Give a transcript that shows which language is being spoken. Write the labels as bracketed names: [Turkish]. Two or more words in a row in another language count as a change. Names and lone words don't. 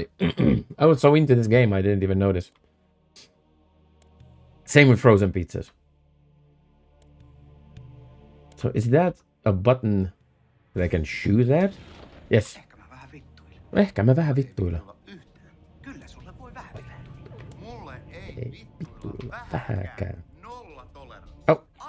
[English] I was so into this game, I didn't even notice. Same with frozen pizzas. So is that a button that I can shoot at? Yes. [Finnish] Ehkä mä vähän vittuilen. Ei vittuilla vähäkään. [English] Oh.